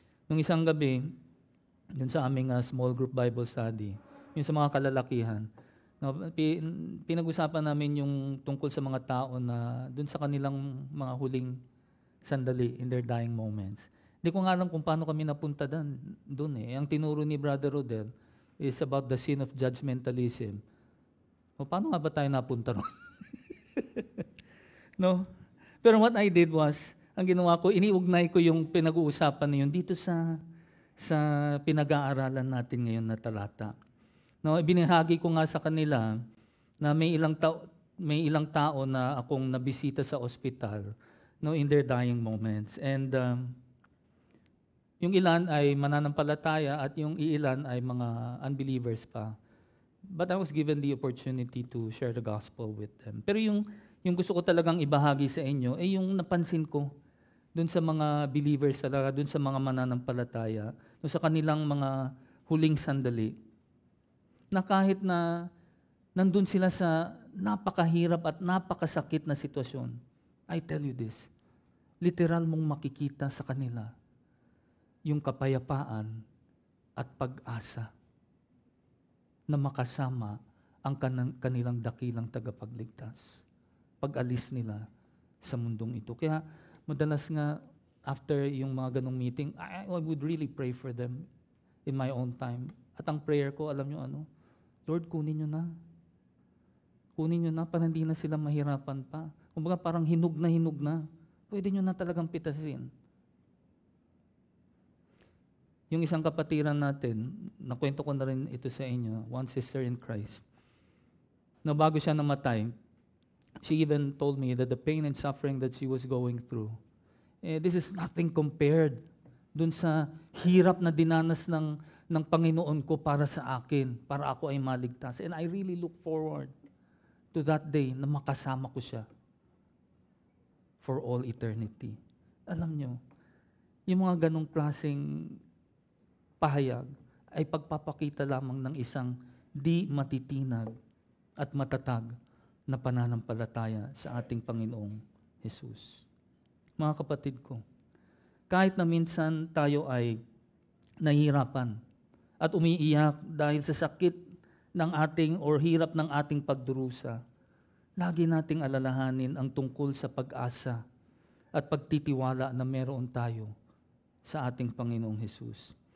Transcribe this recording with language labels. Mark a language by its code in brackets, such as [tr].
[tl] Nung isang gabi, yun sa aming small group Bible study, yung sa mga kalalakihan, no, pinag-usapan namin yung tungkol sa mga tao na dun sa kanilang mga huling sandali [en] in their dying moments. [tl] Hindi ko nga alam kung paano kami napunta dun eh. Ang tinuro ni [en] Brother Rodel is about the sin of judgmentalism. [tl] O, paano nga ba tayo napunta ron? No? Pero [en] what I did was, [tl] ang ginawa ko, iniugnay ko yung pinag-uusapan na yun dito sa pinag-aaralan natin ngayon na talata. No, ibinahagi ko nga sa kanila na may ilang tao na akong nabisita sa ospital, no, [en] in their dying moments. [tl] And yung ilan ay mananampalataya at yung ilan ay mga unbelievers pa. [en] But I was given the opportunity to share the gospel with them. [tl] Pero yung gusto ko talagang ibahagi sa inyo ay yung napansin ko dun sa mga believers talaga, dun sa mga mananampalataya, dun sa kanilang mga huling sandali, na kahit na nandun sila sa napakahirap at napakasakit na sitwasyon, [en] I tell you this, [tl] literal mong makikita sa kanila yung kapayapaan at pag-asa na makasama ang kanilang dakilang tagapagligtas pag-alis nila sa mundong ito. Kaya madalas nga, [en] after [tl] yung mga ganong [en] meeting, I would really pray for them in my own time. [tl] At ang prayer ko, alam nyo ano? Lord, kunin nyo na. Kunin nyo na para hindi na sila mahirapan pa. Kumbaga parang hinug na. Pwede nyo na talagang pitasin. Yung isang kapatiran natin, nakwento ko na rin ito sa inyo, [en] one sister in Christ, [tl] na bago siya namatay, [en] she even told me that the pain and suffering that she was going through, this is nothing compared [tl] dun sa hirap na dinanas ng Panginoon ko para sa akin, para ako ay maligtas. [en] And I really look forward to that day [tl] na makasama ko siya [en] for all eternity. [tl] Alam nyo, yung mga ganong klaseng pahayag ay pagpapakita lamang ng isang di matitinag at matatag na pananampalataya sa ating Panginoong Jesus. Mga kapatid ko, kahit na minsan tayo ay nahihirapan at umiiyak dahil sa sakit ng ating or hirap ng ating pagdurusa, lagi nating alalahanin ang tungkol sa pag-asa at pagtitiwala na meron tayo sa ating Panginoong Jesus.